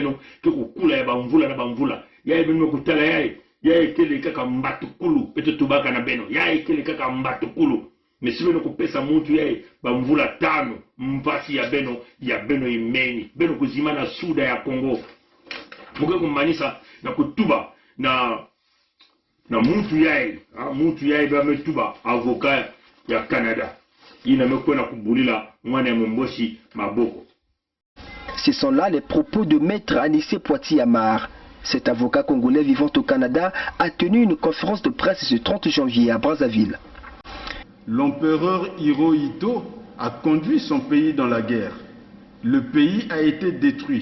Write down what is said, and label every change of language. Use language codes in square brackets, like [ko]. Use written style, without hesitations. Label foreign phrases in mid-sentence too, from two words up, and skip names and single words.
[ktu] beno kukula ya bamvula na bamvula yae beno kutala yae kele kaka mbatukulu peto tubaka na beno yae kele kaka mbatukulu mesibeno kupesa muntu yae bamvula tano mpasi ya beno imeni beno kuzima na suda ya Congo muke kumanisa na kutuba na muntu yae bametuba avocat ya Canada ina mekwena kubulila mwana ya momboshi maboko. [fr] Ce sont là les propos de Maître Anissé Poitier Amar. Cet avocat congolais vivant au Canada a tenu une conférence de presse ce 30 janvier à Brazzaville. L'empereur Hirohito a conduit son pays dans la guerre. Le pays a été détruit.